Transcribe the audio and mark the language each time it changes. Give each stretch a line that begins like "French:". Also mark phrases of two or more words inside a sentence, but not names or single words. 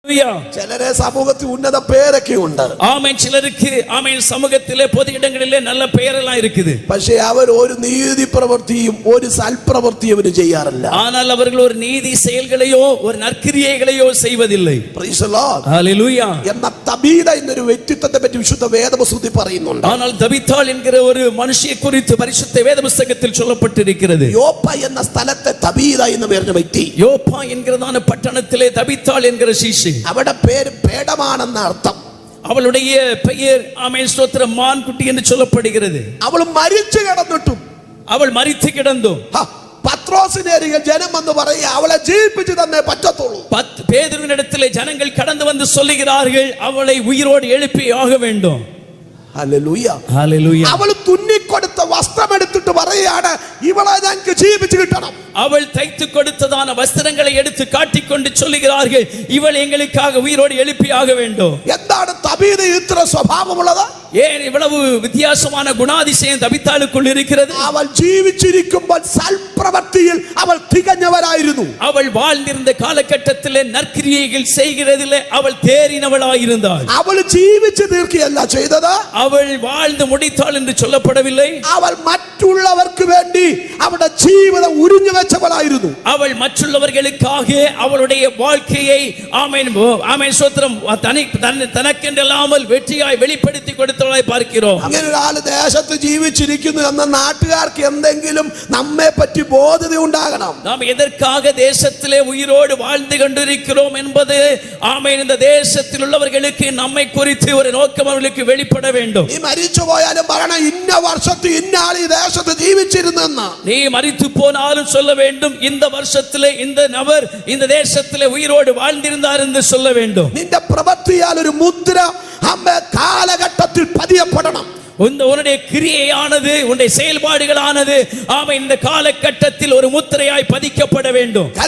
Malayalam: ചിലരെ സമൂഹത്തിൽ ഉന്നത പേരൊക്കെ ഉണ്ട്.
Tamil: ஆமென். சிலருக்கு ஆமென் சமூகத்திலே பொது இடங்களிலே நல்ல பெயரெல்லாம் இருக்குது.
Malayalam: പക്ഷേ അവർ ഒരു നീതി പ്രവൃത്തിയും ഒരു സൽപ്രവൃത്തിയും അവർ ചെയ്യാറില്ല.
Tamil: ஆனால் அவர்கள் ஒரு நீதி செயல்களையோ ஒரு நற்கிரியைகளையோ செய்வதில்லை.
English: Praise the Lord.
Tamil: ஹalleluya.
Malayalam: എന്ന തബീത എന്നൊരു വ്യക്തിത്വത്തെ പറ്റി വിശുദ്ധ വേദപുസ്തകത്തിൽ പറയുന്നുണ്ട്.
Tamil: ஆனால் தபீத்தாள் என்கிற ஒரு மனுஷியை குறித்து பரிசுத்த வேத புத்தகத்தில் சொல்லப்பட்டிருக்கிறது.
Malayalam: யோப்பா എന്ന സ്ഥലത്തെ തബീത എന്ന് പറഞ്ഞ വ്യക്തി,
Tamil: யோப்பா என்கிறதான பட்டணத்திலே தபீத்தாள் என்கிற சீஷி,
Malayalam: അവരുടെ പേര് പേടമാണെന്ന അർത്ഥം.
Tamil: அவளுடைய பெயர் ஆமென் ஸ்தோத்திரம் மான்குட்டி என்று சொல்லப்படுகிறது.
Malayalam: അവൾ മരിച്ചു കിടന്നിട്ടും
Tamil: அவள் மரித்து கிடந்தும்
Malayalam: പത്രോസിനെ ജനം വന്ന് പറയുക അവളെ ജീവിപ്പിച്ചു തന്നേ പറ്റത്തുള്ളൂ.
Tamil: பேதுருவினிடத்திலே ஜனங்கள் கடந்து வந்து சொல்லுகிறார்கள் அவளை உயிரோடு எழுப்பி ஆக வேண்டும்.
Malayalam: ഹല്ലേലൂയ. ഹല്ലേലൂയ. അവൾ തുന്നിക്കൊടുത്ത വസ്ത്രം എടുത്തിട്ട് പറയുകയാണ് ഇവളെ ഞങ്ങൾക്ക് ജീവിപ്പിച്ചു കിട്ടണം.
Tamil: அவள் தைத்து கொடுத்ததான வஸ்திரங்களை எடுத்து காட்டிக்கொண்டு சொல்லுகிறார்கள் இவள் எங்களுக்காக உயிரோடு எழுப்பி ஆக வேண்டும்.
Malayalam: എന്താണ് തബീത ഇത്ര സ്വഭാവമുള്ളത്?
Tamil: ஏன் இவ்வளவு வித்தியாசமான குணாதிசயம் தபீத்தாளுக்குள் இருக்கிறது?
Malayalam: അവൾ ജീവിച്ചിരിക്കുമ്പോൾ സൽപ്രവൃത്തിയിൽ അവൾ തികഞ്ഞവരായിരുന്നു.
Tamil: அவள் வாழ்ந்திருந்த காலகட்டத்திலே நற்கிரியைகள் செய்கிறதிலே அவள் தேறினவளாயிருந்தாள்.
Malayalam: അവൾ ജീവിച്ചു തീർക്കുകയല്ല ചെയ്തത്,
Tamil: அவள் வாழ்ந்து முடித்தாள் என்று சொல்லப்படவில்லை.
Malayalam: അവൾ മറ്റുള്ളവർക്ക് വേണ്ടി അവളുടെ ജീവിതം ഉരിഞ്ഞു വെച്ചവളായിരുന്നു.
Tamil: அவள் மற்றவர்களுக்காக அவளுடைய வாழ்க்கையை ஆமென் ஆமென் ஸ்தோத்திரம் தனக்கென்றல்லாமல் வெற்றியாய் வெளிப்படுத்தி கொடுத்தவளாய் பார்க்கிறோம்.
Malayalam: അങ്ങനെ ഒരാൾ ദേശത്ത് ജീവിച്ചിരിക്കുന്നു എന്ന നാട്ടുകാർക്ക് എന്തെങ്കിലും നമ്മെ പറ്റി ബോധത ഉണ്ടാകണം.
Tamil: நாம் எதற்காக தேசத்திலே உயிரோடு வாழ்ந்து கொண்டிருக்கிறோம் என்பது ஆமென் இந்த தேசத்தில் உள்ளவர்களுக்கு நம்மை குறித்து ஒரு நோக்கம் அவர்களுக்கு வெளிப்பட வேண்டும்.
Malayalam: നീ മരിച്ചു പോയാലും പറയണം ഇന്ന വർഷത്തിൽ ഇന്ന ആൾ ഈ ദേശത്ത് ജീവിച്ചിരുന്നെന്ന്.
Tamil: நீ மரித்து போனாலும் சொல்ல வேண்டும் இந்த வருஷத்திலே இந்த நபர் இந்த தேசத்திலே உயிரோடு வாழ்ந்திருந்தார் என்று சொல்ல வேண்டும்.
Malayalam: നിന്റെ പ്രവൃത്തിയാൽ ഒരു മുദ്ര അമ്മ കാലഘട്ടത്തിൽ പതിയപ്പെടണം.
Tamil: உன்னுடைய கிரியையானது உன்னுடைய செயல்பாடுகளானது ஆமென் இந்த காலகட்டத்தில் ஒரு முத்திரையாய் பதிக்கப்பட வேண்டும்.